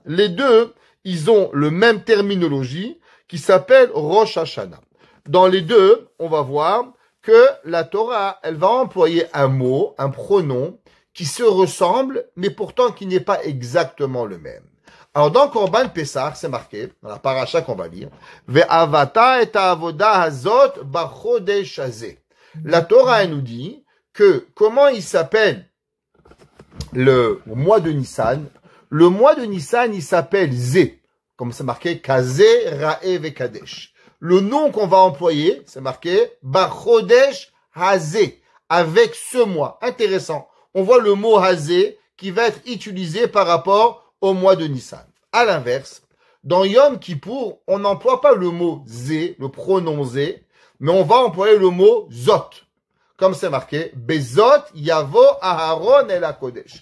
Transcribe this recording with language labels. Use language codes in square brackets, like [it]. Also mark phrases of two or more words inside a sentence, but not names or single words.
[fr] Les deux, ils ont le même terminologie qui s'appelle Rosh Hashanah. Dans les deux, on va voir que la Torah, elle va employer un mot, un pronom, qui se ressemble, mais pourtant qui n'est pas exactement le même. Alors, dans [he] קרבן פסח, [fr] c'est marqué, dans la paracha qu'on va lire, [he] ועבדת את העבודה הזאת בחודש הזה. [fr] La Torah, elle nous dit que comment il s'appelle le mois de Nissan? Le mois de Nissan, il s'appelle Zé, comme c'est marqué [he] כזה ראה וקדש. [fr] Le nom qu'on va employer, c'est marqué [he] בחודש הזה, [fr] avec ce mois. Intéressant. On voit le mot hazeh qui va être utilisé par rapport au mois de Nissan. À l'inverse, dans Yom Kippour, on n'emploie pas le mot zé, le pronom zé, mais on va employer le mot zot. Comme c'est marqué, [he] בזאת יבוא אהרן אל הקודש.